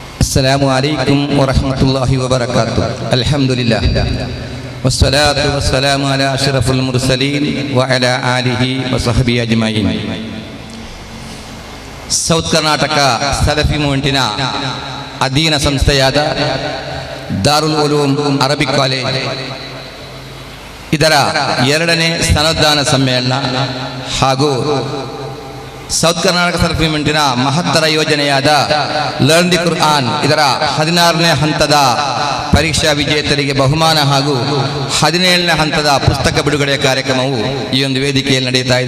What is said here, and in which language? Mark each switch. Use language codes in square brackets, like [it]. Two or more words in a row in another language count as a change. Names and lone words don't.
[ar] السلام عليكم ورحمة الله وبركاته. الحمد لله والصلاة والسلام على أشرف المرسلين وعلى آله وصحبه أجمعين. [kn] ಸೌತ್ ಕರ್ನಾಟಕ ಸಲಫಿ ಮೂವ್ಮೆಂಟಿನ ಅಧೀನ ಸಂಸ್ಥೆಯಾದ ದಾರುಲ್ ಉಲೂಮ್ ಅರಬಿಕ್ ಕಾಲೇಜ್ ಇದರ 2ನೇ ಸನದ್ದಾನ ಸಮ್ಮೇಳನ ಹಾಗೂ ಸೌತ್ ಕರ್ನಾಟಕ ಸಲಫಿ ಮೂವ್ಮೆಂಟಿನ ಮಹತ್ತರ ಯೋಜನೆಯಾದ ಲರ್ನ್ ದಿ ಕುರ್ಆನ್ ಇದರ 16ನೇ ಹಂತದ ಪರೀಕ್ಷಾ ವಿಜೇತರಿಗೆ ಬಹುಮಾನ ಹಾಗೂ 17ನೇ ಹಂತದ ಪುಸ್ತಕ ಬಿಡುಗಡೆಯ ಕಾರ್ಯಕ್ರಮವು ಈ ಒಂದು ವೇದಿಕೆಯಲ್ಲಿ ನಡೆಯುತ್ತಾ ಇದೆ.